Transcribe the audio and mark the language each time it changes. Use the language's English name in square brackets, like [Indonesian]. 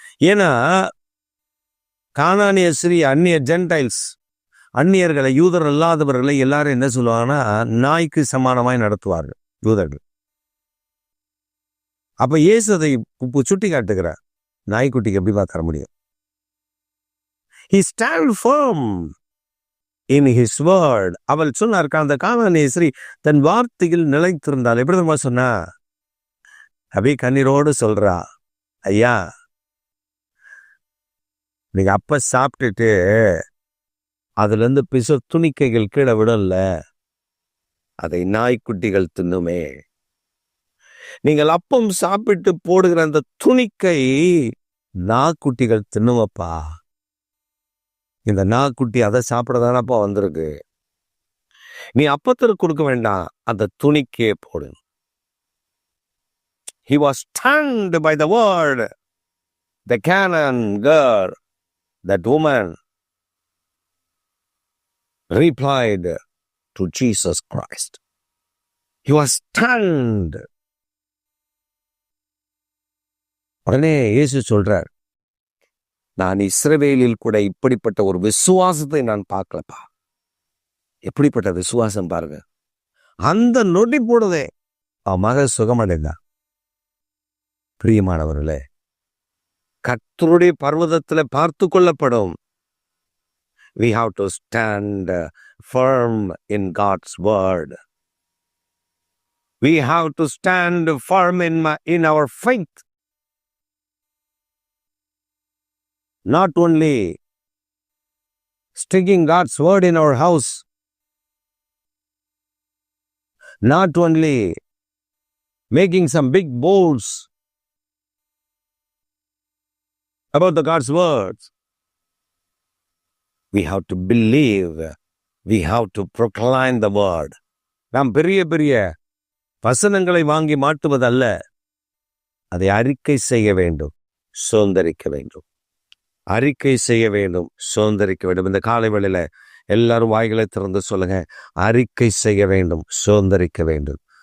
[Tamil] ஏன்னா கானானிய ஸ்திரீ ஜென்டைல்ஸ், அந்நியர்களை, யூதர் அல்லாதவர்களை எல்லாரும் என்ன சொல்லுவாங்கன்னா நாய்க்கு சமானமாய் நடத்துவார்கள் யூதர்கள். அப்ப இயேசு அதை சுட்டி காட்டுகிறார், நாய்க்குட்டிக்கு எப்படிமா தர முடியும்? [English] He stand firm in his word. [Tamil] அவள் சொன்னார், அந்த கானானிய ஸ்திரீ தன் வார்த்தையில் நிலைத்திருந்தாள். எப்படி தெரியுமா சொன்னா? அப்படியே கண்ணீரோடு சொல்றா, ஐயா நீங்க அப்ப சாப்பிட்டுட்டு அதுல இருந்து பிசு துணிக்கைகள் கீழே விடல, அதை நாய்க்குட்டிகள் தின்னுமே. நீங்கள் அப்பம் சாப்பிட்டு போடுகிற அந்த துணிக்கை நாய்க்குட்டிகள் தின்னுமப்பா. இந்த நாய்க்குட்டி அதை சாப்பிடதானப்பா வந்திருக்கு. நீ அப்பத்திற்கு கொடுக்க வேண்டாம், அந்த துணிக்கே போடு. [English] He was stunned by the word. The Canaan girl, that woman, replied to Jesus Christ. He was stunned. [Tamil] உடனே இயேசு சொல்றார், நான் இஸ்ரவேலில் கூட இப்படிப்பட்ட ஒரு விசுவாசத்தை நான் பார்க்கலப்பா. எப்படிப்பட்ட விசுவாசம் பாருங்க. அந்த நொடி போடுதே அவன் மக சுகமடைந்தான். பிரியமானவர்களே, கர்த்தருடைய பர்வதத்துல பார்த்து கொள்ளப்படும் [English] We have to stand firm in God's word. We have to stand firm in our faith. Not only sticking God's word in our house, not only making some big boasts about the God's words. We have to believe. We have to proclaim the word. [Tamil] நாம் பெரிய பெரிய வசனங்களை வாங்கி மாட்டுவதல்ல, அதை அறிக்கை செய்ய வேண்டும், சுதந்திரிக்க வேண்டும். அறிக்கை செய்ய வேண்டும், சுதந்திரிக்க வேண்டும். இந்த காலை வேளையில எல்லாரும் வாய்களை திறந்து சொல்லுங்க, அறிக்கை செய்ய வேண்டும், சுதந்திரிக்க வேண்டும்.